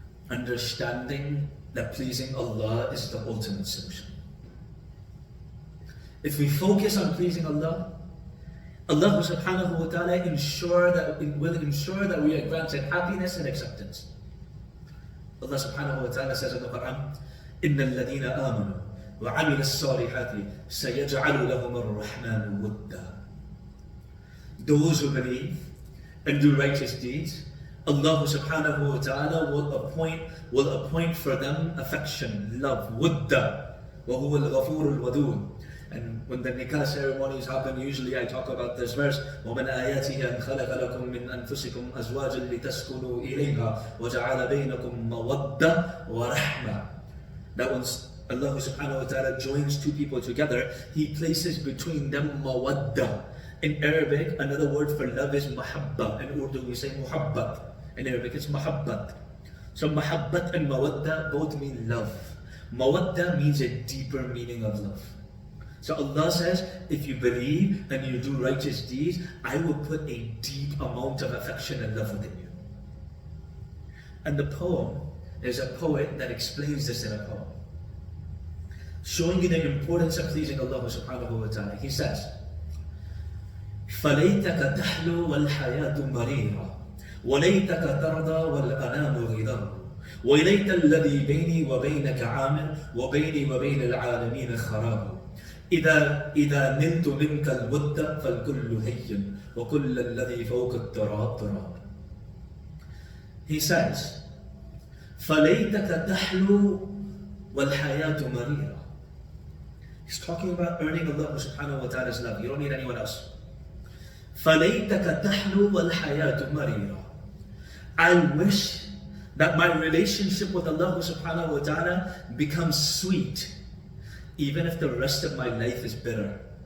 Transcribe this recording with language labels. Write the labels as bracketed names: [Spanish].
[English] Understanding that pleasing Allah is the ultimate solution. If we focus on pleasing Allah, Allah subhanahu wa ta'ala will ensure that we are granted happiness and acceptance. Allah subhanahu wa ta'ala says in the Quran, [Arabic] إِنَّ الَّذِينَ آمَنُوا وَعَمِلَ الصَّالِحَاتِ سَيَجْعَلُ لَهُمُ الرَّحْمَنُ وُدًّا. [English] Those who believe and do righteous deeds, Allah subhanahu wa ta'ala will appoint for them affection, love, wudda, [Arabic] وَهُوَ الْغَفُورُ الْوَدُودُ. [English] And when the nikah ceremonies happen, usually I talk about this verse, [Arabic] وَمَنْ آيَاتِهِ أَنْ خَلَقَ لَكُم مِّنْ أَنفُسِكُمْ أَزْوَاجًا لِتَسْكُنُوا إِلَيْهَا وَجَعَلَ بَيْنَكُم مَّوَدَّةً وَرَحْمَةً. [English] That once Allah subhanahu wa ta'ala joins two people together, He places between them mawadda. In Arabic, another word for love is mahabba. In Urdu we say muhabbat. In Arabic it's mahabbat. So mahabbat and mawadda both mean love. Mawadda means a deeper meaning of love. So Allah says, if you believe and you do righteous deeds, I will put a deep amount of affection and love within you. And the poem, there's a poet that explains this in a poem, showing you the importance of pleasing Allah subhanahu wa ta'ala. He says, [Arabic] فَلَيْتَكَ تَحْلُو وَالْحَيَاةُ مَرِيرًا وَلَيْتَكَ تَرْضَى وَالْأَنَامُ غِدَرُ وَلَيْتَ الَّذِي بَيْنِي وَبَيْنَكَ عَامِرٌ وَبَيْنِي وَبَيْنَ الْعَالَمِينَ خَرَابٌ إذا نلت منك الود فالكل هين وكل الذي فوق التراب تراب. [English] He says, [Arabic] فَلَيْتَكَ تَحْلُو وَالْحَيَاةُ مَرِيرًا. [English] He's talking about earning Allah subhanahu wa ta'ala's love. You don't need anyone else. [Arabic] فَلَيْتَكَ تَحْلُو وَالْحَيَاةُ مَرِيرًا. [English] I wish that my relationship with Allah subhanahu wa ta'ala becomes sweet, even if the rest of my life is bitter.